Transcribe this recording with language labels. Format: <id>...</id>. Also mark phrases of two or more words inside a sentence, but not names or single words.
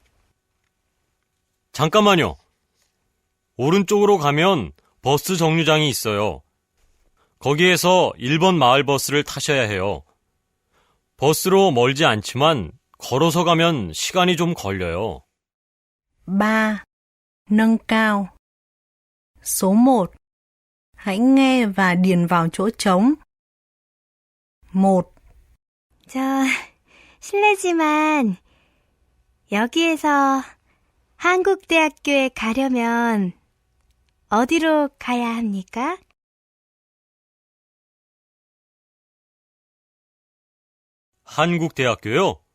<ko>잠깐만요. 오른쪽으로 가면 버스 정류장이 있어요. 거기에서 1번 마을버스를 타셔야 해요. 버스로 멀지 않지만 걸어서 가면 시간이 좀 걸려요. 3.</ko> <vi>Nâng cao. Số 1. Hãy nghe và điền vào chỗ trống. 1.</vi> <ko>실례지만 여기에서 한국대학교에 가려면 어디로 가야 합니까? 한국대학교요?</ko>